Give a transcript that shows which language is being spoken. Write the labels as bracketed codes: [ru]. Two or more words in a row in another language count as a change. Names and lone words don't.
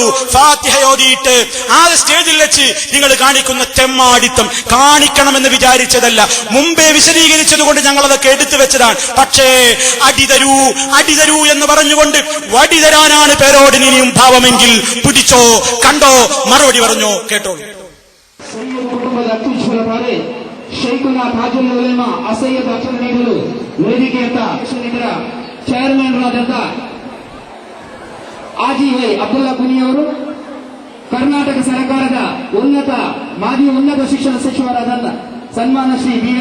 [ml] ഫാത്തിഹ ഓതിയിട്ട് ആ സ്റ്റേജിൽ വെച്ച് നിങ്ങൾ കാണിക്കുന്ന തെമ്മാടിത്തം കാണിക്കണമെന്ന് വിചാരിച്ചതല്ല, മുമ്പേ വിശദീകരിച്ചതുകൊണ്ട് ഞങ്ങൾ അതൊക്കെ എടുത്തു വെച്ചതാണ്. പക്ഷേ അടിതരൂ എന്ന് പറഞ്ഞുകൊണ്ട് വടി തരാനാണ് പേരോടിന് ഇനിയും ഭാവമെങ്കിൽ പിടിച്ചോ, കണ്ടോ, മറുപടി പറഞ്ഞോ, കേട്ടോളൂ. [kn] ಕುಟುಂಬದ ಅತ್ಯುಜ್ವಲ ತಾರೆ ಶೈಖುನಾ ತಾಜುಲ್ ಉಲೇಮಾ ಅಸಯ್ಯದ್ ಅಕ್ಷರ ನೀಡಲು ವೇದಿಕೆಯತ್ತ ಚೇರ್ಮನ್ ರಾದಂತ ಆಜಿ ವೈ ಅಬ್ದುಲ್ಲಾ ಕುನಿಯವರು, ಕರ್ನಾಟಕ ಸರ್ಕಾರದ ಮಾಜಿ ಉನ್ನತ ಶಿಕ್ಷಣ ಸಚಿವರಾದ ಸನ್ಮಾನ ಶ್ರೀ ಬಿ.ಎ.